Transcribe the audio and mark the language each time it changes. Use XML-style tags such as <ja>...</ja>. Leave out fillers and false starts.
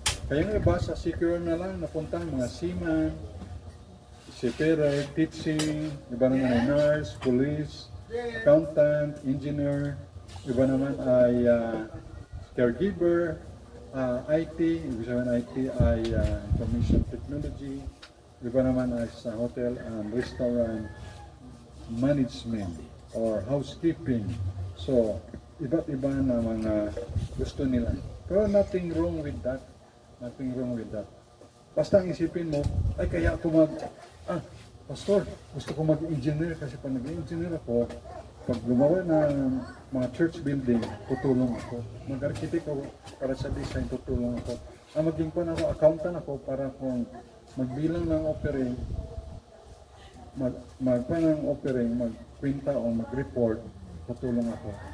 <tl>Kaya nga iba sa secure na lang napunta mga seaman, seafarer, teaching, iba naman ay nurse, police, accountant, engineer, iba naman ay caregiver, IT, ibig sabihin IT ay information technology, iba naman ay sa hotel and restaurant management or housekeeping. So, iba't iba na mga gusto nila.</tl> <en>Pero nothing wrong with that. Nothing wrong with that.</en> <tl>Basta ang isipin mo, ay kaya ako pastor, gusto ko mag-engineer kasi pag nag-engineer ako, pag gumawa ng mga church building, tutulong ako. Mag-architect ako para sa design, tutulong ako. Maging pa ako, accountant ako para kung magbilang ng offering, magkwenta o mag-report, tutulong ako.</tl>